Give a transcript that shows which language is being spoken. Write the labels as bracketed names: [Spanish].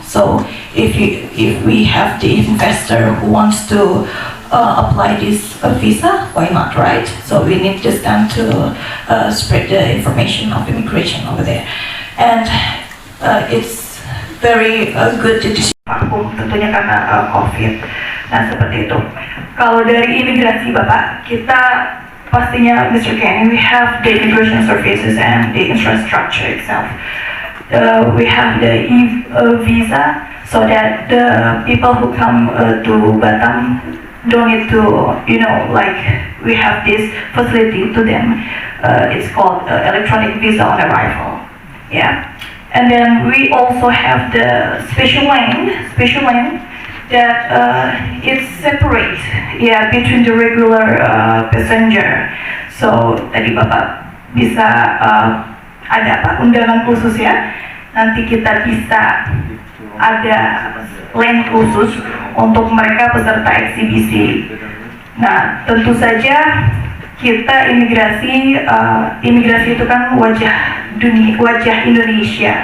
[English] So if we have the investor who wants to apply this visa, why not, right? So we need this time to spread the information of immigration over there, and it's very good to [Indonesian] vakum tentunya karena COVID. Nah seperti itu. Kalau dari imigrasi Bapak, kita pastinya Mr. [English] Kenny, we have the immigration services and the infrastructure itself. We have the visa, so that the people who come to Batam don't need to, like we have this facility to them. It's called electronic visa on arrival. Yeah, and then we also have the special lane that it's separate, between the regular passenger. [Indonesian] So tadi Bapak bisa ada undangan khusus ya. Nanti kita bisa ada lane khusus untuk mereka peserta eksibisi. Nah, tentu saja kita imigrasi itu kan wajah Indonesia.